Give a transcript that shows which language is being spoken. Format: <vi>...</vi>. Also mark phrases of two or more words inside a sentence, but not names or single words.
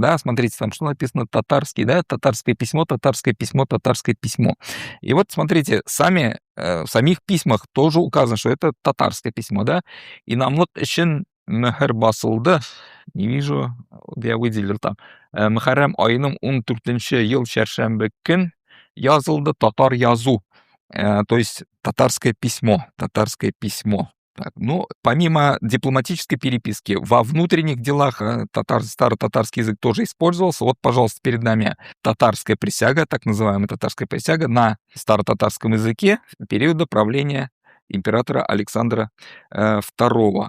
<ru>Да? Смотрите, там что написано татарский, да? Татарское письмо, татарское письмо, татарское письмо. И вот смотрите, в самих письмах тоже указано, что это татарское письмо, да? И нам вот еще</ru> <tt>мөхір басылды,</tt> <ru>не вижу, я выделил там,</ru> <tt>Мөхәррәм айының 14 ел шәршәмбе көн язылды татар язу,</tt> <ru>то есть татарское письмо, татарское письмо. Так, ну, помимо дипломатической переписки, во внутренних делах старо-татарский язык тоже использовался. Вот, пожалуйста, перед нами татарская присяга, так называемая татарская присяга на старо-татарском языке периода правления императора Александра II.</ru>